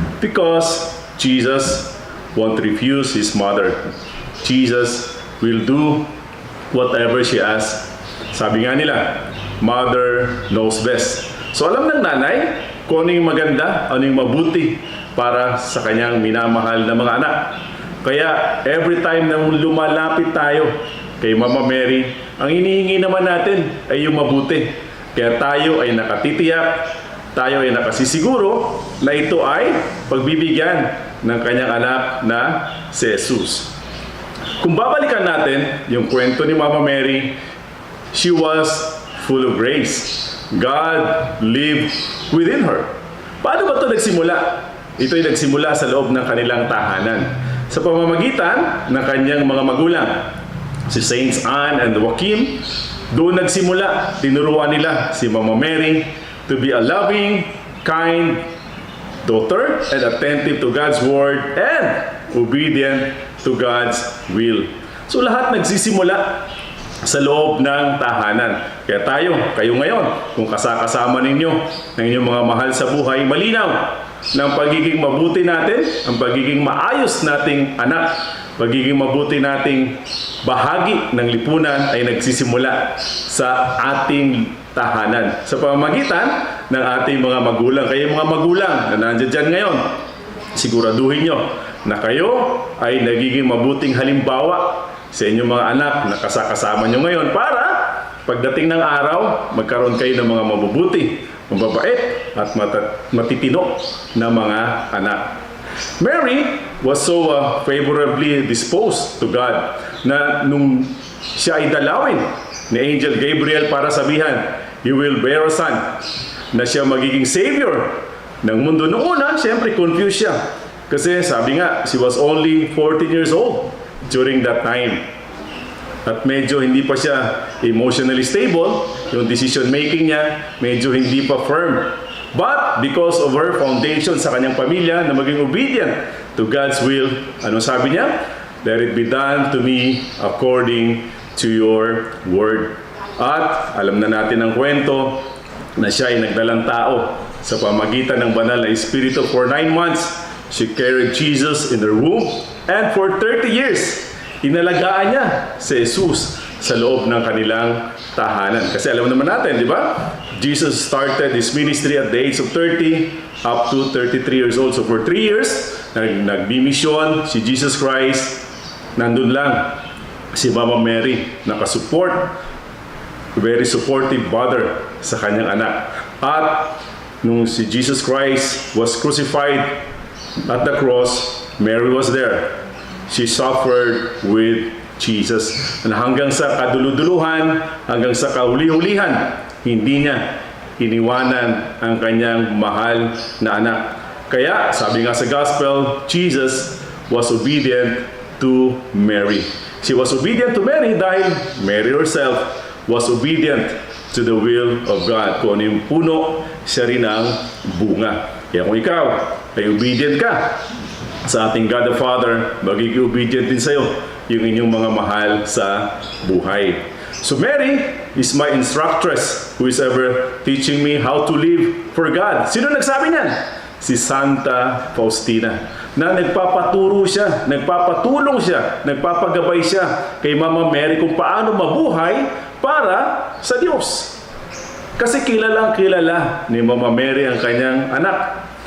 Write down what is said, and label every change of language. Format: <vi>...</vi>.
<en>Because Jesus won't refuse his mother. Jesus will do whatever she asks.</en> <tl>Sabi nga nila,</tl> <en>mother knows best.</en> <tl>So alam ng nanay kung ano yung maganda, ano yung mabuti para sa kanyang minamahal na mga anak. Kaya</tl> <en>every time</en> <tl>na lumalapit tayo kay Mama Mary, ang hinihingi naman natin ay yung mabuti. Kaya tayo ay nakatitiyak, tayo ay nakasisiguro na ito ay pagbibigyan ng kanyang anak na si Jesus. Kung babalikan natin yung kwento ni Mama Mary,</tl> <en>she was full of grace. God lived within her.</en> <tl>Paano ba ito nagsimula? Ito ay nagsimula sa loob ng kanilang tahanan sa pamamagitan ng kanyang mga magulang. Si Saints Anne and Joachim, doon nagsimula. Tinuruan nila si Mama Mary</tl> <en>to be a loving, kind daughter, and attentive to God's word, and obedient to God's will.</en> <tl>So lahat nagsisimula sa loob ng tahanan. Kaya kayo ngayon, kung kasama ninyo ng inyong mga mahal sa buhay, malinaw ng pagiging mabuti natin, ang pagiging maayos nating anak, pagiging mabuti nating bahagi ng lipunan ay nagsisimula sa ating tahanan. Sa pamamagitan ng ating mga magulang. Kayo mga magulang na nandiyan dyan ngayon, siguraduhin nyo na kayo ay nagiging mabuting halimbawa sa inyong mga anak na kasama nyo ngayon para pagdating ng araw, magkaroon kayo ng mga mabubuti, mababait at matitino na mga anak.</tl> <en>Mary was so favorably disposed to God</en> <tl>na nung siya ay dalawin ni Angel Gabriel para sabihan,</tl> <en>"You will bear a son,"</en> <tl>na siya magiging savior ng mundo. Noong una, siyempre confused siya. Kasi sabi nga,</tl> <en>she was only 14 years old during that time.</en> <tl>At medyo hindi pa siya</tl> <en>emotionally stable.</en> <tl>Yung decision making niya, medyo hindi pa firm.</tl> <en>But because of her foundation</en> <tl>sa kanyang pamilya na maging</tl> <en>obedient to God's will,</en> <tl>ano sabi niya?</tl> <en>"Let it be done to me according to your word."</en> <tl>At alam na natin ang kwento na siya ay nagdalang tao sa pamagitan ng banal na Espiritu.</tl> <en>For 9 months, she carried Jesus in her womb, and for 30 years,</en> <tl>inalagaan niya si Jesus sa loob ng kanilang tahanan. Kasi alam naman natin, di ba?</tl> <en>Jesus started his ministry at the age of 30 up to 33 years old. So for 3 years,</en> <tl>nagbimisyon si Jesus Christ. Nandun lang si Mama Mary, nakasupport,</tl> <en>very supportive mother</en> <tl>sa kanyang anak. At nung si</tl> <en>Jesus Christ was crucified at the cross, Mary was there. She suffered with Jesus.</en> <tl>And hanggang sa kaduluduluhan, hanggang sa kahuli-hulihan, hindi niya iniwanan ang kanyang mahal na anak. Kaya, sabi nga sa</tl> <en>Gospel, Jesus was obedient to Mary. She was obedient to Mary</en> <tl>dahil</tl> <en>Mary herself was obedient to the will of God.</en> <tl>Kung ano yung puno, siya rin ang bunga. Kaya kung ikaw ay obedient ka sa ating</tl> <en>God the Father,</en> <tl>magiging obedient din sa'yo yung inyong mga mahal sa buhay.</tl> <en>So Mary is my instructress who is ever teaching me how to live for God.</en> <tl>Sino nagsabi niyan? Si Santa Faustina. Na nagpapaturo siya, nagpapatulong siya, nagpapagabay siya kay Mama Mary kung paano mabuhay para sa Diyos. Kasi kilalang kilala ni Mama Mary ang kanyang anak.</tl>